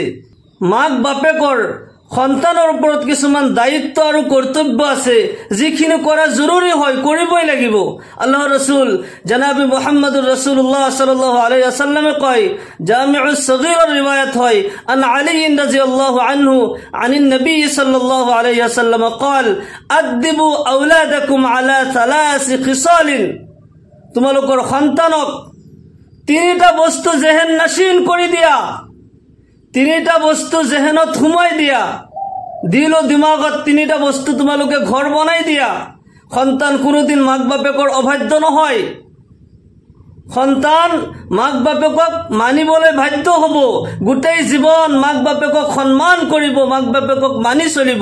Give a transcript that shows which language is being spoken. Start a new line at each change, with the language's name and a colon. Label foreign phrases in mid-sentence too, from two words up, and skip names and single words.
Assamese: মাক বাপেকৰ সন্তানৰ ওপৰত কিছুমান দায়িত্ব আৰু কৰ্তব্য আছে, যিখিনি কৰা জৰুৰী হয়, কৰিবই লাগিব। আল্লাহৰ ৰাসূল জনাবি
Arabic: محمد رسول الله صلى الله عليه وسلم
Assamese: কয়, জামিউস সগীৰৰ ৰিৱায়াত হয়,
Arabic: عن علي رضي الله عنه عن النبي صلى الله عليه وسلم قال أدبوا أولادكم على ثلاث خصال,
Assamese: তোমালোকৰ সন্তানক তিনিটা বস্তু জেহেন নশীন কৰি দিয়া, তিনিটা বস্তু জেহেনত সোমাই দিয়া, দিল ও দিমাগত তিনিটা বস্তু তোমালোকে ঘৰ বনাই দিয়া। সন্তান কোনোদিন মাক বাপেকৰ অবাধ্য নহয়, সন্তান মাক বাপেকক মানিবলৈ বাধ্য হ'ব, গোটেই জীৱন মাক বাপেকক সন্মান কৰিব, মাক বাপেকক মানি চলিব।